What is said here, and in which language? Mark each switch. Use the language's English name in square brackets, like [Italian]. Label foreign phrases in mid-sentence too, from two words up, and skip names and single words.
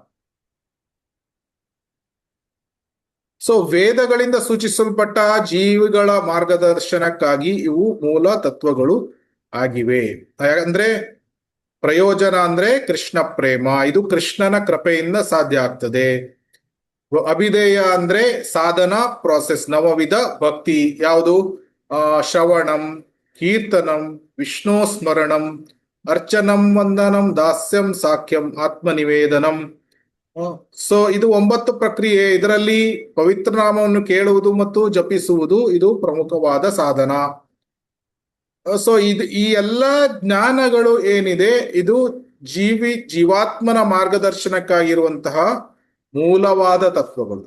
[Kannada] ಸೊ ವೇದಗಳಿಂದ ಸೂಚಿಸಲ್ಪಟ್ಟ ಜೀವಿಗಳ ಮಾರ್ಗದರ್ಶನಕ್ಕಾಗಿ ಇವು ಮೂಲ ತತ್ವಗಳು ಆಗಿವೆ. ಅಂದ್ರೆ ಪ್ರಯೋಜನ ಅಂದ್ರೆ ಕೃಷ್ಣ ಪ್ರೇಮ, ಇದು ಕೃಷ್ಣನ ಕೃಪೆಯಿಂದ ಸಾಧ್ಯ ಆಗ್ತದೆ. ಅಭಿಧೇಯ ಅಂದ್ರೆ ಸಾಧನ ಪ್ರಾಸೆಸ್, ನವವಿಧ ಭಕ್ತಿ. ಯಾವುದು? [Sanskrit] श्रवणं, कीर्तनं, विष्णु स्मरणं, अर्चनं, वन्दनं, दास्यं, साख्यं, आत्मनिवेदनं. [Kannada] ಸೊ ಇದು 9 ಪ್ರಕ್ರಿಯೆ. ಇದರಲ್ಲಿ ಪವಿತ್ರ ನಾಮವನ್ನು ಕೇಳುವುದು ಮತ್ತು ಜಪಿಸುವುದು ಇದು ಪ್ರಮುಖವಾದ ಸಾಧನ. ಸೊ ಈ ಎಲ್ಲ ಜ್ಞಾನಗಳು ಏನಿದೆ, ಇದು ಜೀವಾತ್ಮನ ಮಾರ್ಗದರ್ಶನಕ್ಕಾಗಿರುವಂತಹ ಮೂಲವಾದ ತತ್ವಗಳು.